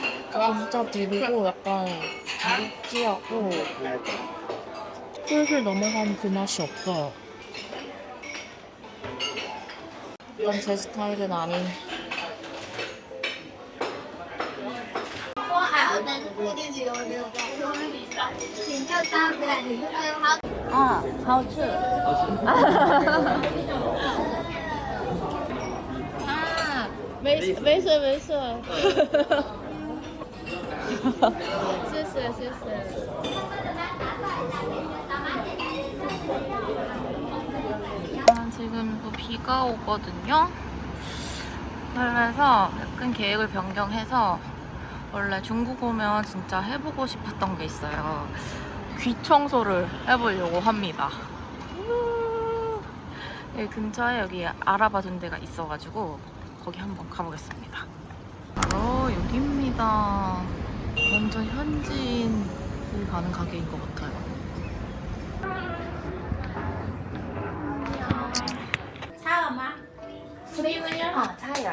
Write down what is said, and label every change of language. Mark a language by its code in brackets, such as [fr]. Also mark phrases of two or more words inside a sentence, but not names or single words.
[ko] 진짜 비리고 약간 느끼하고 슬슬 넘어가면 그 맛이 없어요. 약간 제 스타일은 아닌. 아, [zh] 好吃. 아, 没事没事. 谢谢谢谢. [ko] 지금 또 비가 오거든요. 그래서 약간 계획을 변경해서 원래 중국 오면 진짜 해보고 싶었던 게 있어요. 귀 청소를 해보려고 합니다. 여기 근처에 여기 알아봐준 데가 있어가지고 거기 한번 가보겠습니다. 바로 여기입니다. 완전 현지인이 가는 가게인 것 같아요. [zh] 差一点。